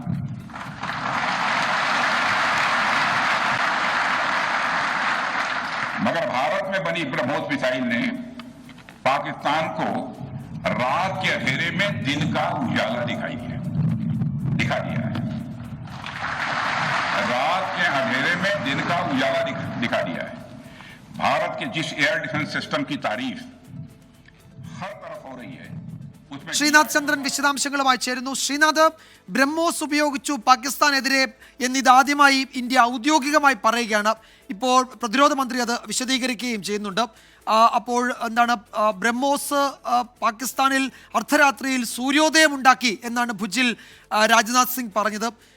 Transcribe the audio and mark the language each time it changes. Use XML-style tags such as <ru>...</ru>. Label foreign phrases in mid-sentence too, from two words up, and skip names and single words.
<hi>मगर भारत में बनी ब्रह्मोस मिसाइल ने पाकिस्तान को रात के अंधेरे में दिन का उजाला दिखा दिया है। रात के अंधेरे में दिन का उजाला दिखा दिया है। भारत के जिस एयर डिफेंस सिस्टम की तारीफ हर तरफ हो रही है, उसमें</hi> <ml>ശ്രീനാഥ് ചന്ദ്രൻ വിശദാംശങ്ങളുമായി ചേരുന്നു. ശ്രീനാഥ്, ബ്രഹ്മോസ് ഉപയോഗിച്ചു പാകിസ്ഥാനെതിരെ എന്നിതാദ്യമായി ഇന്ത്യ ഔദ്യോഗികമായി പറയുകയാണ്. ഇപ്പോൾ പ്രതിരോധ മന്ത്രി അത് വിശദീകരിക്കുകയും ചെയ്യുന്നുണ്ട്. അപ്പോൾ എന്താണ് ബ്രഹ്മോസ് പാകിസ്ഥാനിൽ അർദ്ധരാത്രിയിൽ സൂര്യോദയം ഉണ്ടാക്കി എന്നാണ് ഭുജിൽ രാജ്നാഥ് സിംഗ് പറഞ്ഞത്.</ml>